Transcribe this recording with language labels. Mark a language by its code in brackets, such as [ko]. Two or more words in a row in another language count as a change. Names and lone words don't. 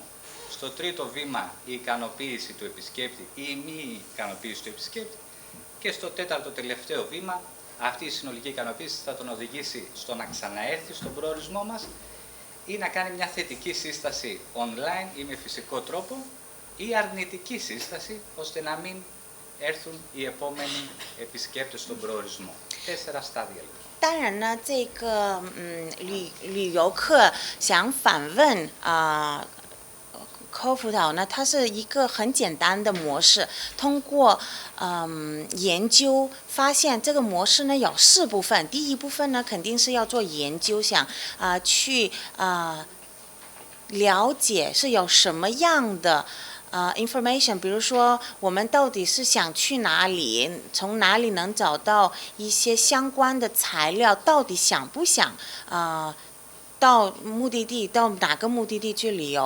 [el] Στο τρίτο βήμα η ικανοποίηση του επισκέπτη ή η μη ικανοποίηση του επισκέπτη και στο τέταρτο τελευταίο βήμα αυτή η συνολική ικανοποίηση θα τον οδηγήσει στο να ξαναέρθει στον προορισμό μας ή να κάνει μια θετική σύσταση online ή με φυσικό τρόπο ή αρνητική σύσταση ώστε να μην έρθουν οι επόμενοι επισκέπτες στον προορισμό. 4 στάδια λοιπόν. [zh] 当然呢，这个旅游客想访问科夫岛呢，它是一个很简单的模式。通过研究发现，这个模式呢有4部分。第一部分呢，肯定是要做研究，想去了解是有什么样的information， 比如说我们到底是想去哪里，从哪里能找到一些相关的材料，到底想不想到目的地，到哪个目的地去旅游。